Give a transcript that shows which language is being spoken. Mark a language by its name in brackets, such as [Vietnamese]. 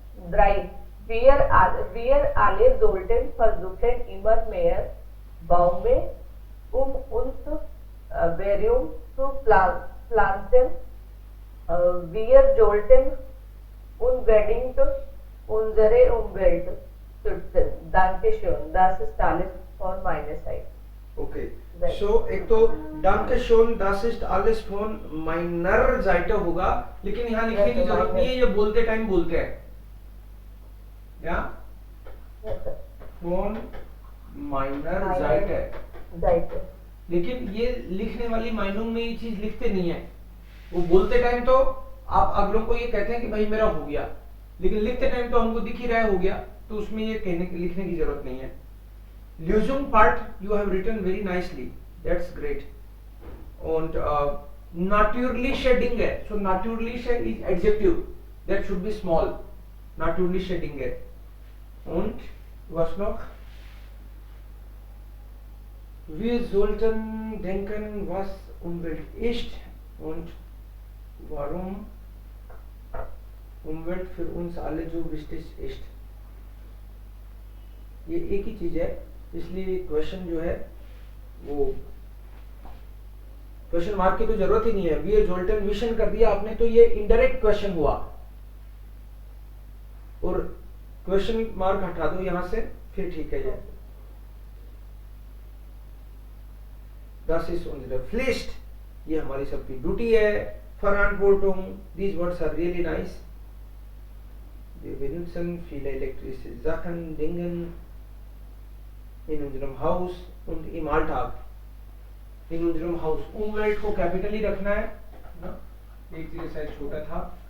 [German] 3. Wir alle sollten versuchen, immer mehr Bäume uns Herum zu pflanzen. Wir sollten unbedingt unsere Umwelt schützen. Dankeschön. Das ist alles von meiner Seite. [English] Okay. [Hindi] So एक तो [German] Dankeschön, das ist alles von meiner Seite [Hindi] होगा, लेकिन यहाँ लिखने की जरूरत नहीं है, ये बोलते टाइम बोलते हैं, या? [German] Von meiner Seite. [Hindi] लेकिन ये लिखने वाली माइनों में ये चीज लिखते नहीं है, वो बोलते टाइम तो आप अगलों को ये कहते हैं कि भाई मेरा हो गया, लेकिन लिखते टाइम तो हमको दिख ही रहा है हो गया, तो उसमें ये लिखने की जरूरत नहीं है. [English] Lösung part you have written very nicely, that's great. [German] Und natürliche Dinge, [English] so natürliche is adjective, that should be small. [German] Natürliche Dinge. Und was noch? Wir sollten denken, was Umwelt ist und warum Umwelt für uns alle so wichtig ist. [Hindi] ये एक ही चीज है, इसलिए question जो है वो question mark की तो जरूरत ही नहीं है. वी जोल्टन विशन कर दिया आपने तो ये इनडायरेक्ट क्वेश्चन हुआ, और क्वेश्चन मार्क हटा दो यहां से, फिर ठीक है. ये [German] Das ist unsere Pflicht, [Hindi] ये हमारी सबकी ड्यूटी है. [English] Verantwortung, these words are really nice. [German] Wir benutzen viele elektrische Sachen, Dingen in unserem Haus und im Alltag. In unserem Haus. [Hindi] Umwelt को कैपिटल ही रखना है ना, एक जगह शायद छोटा था.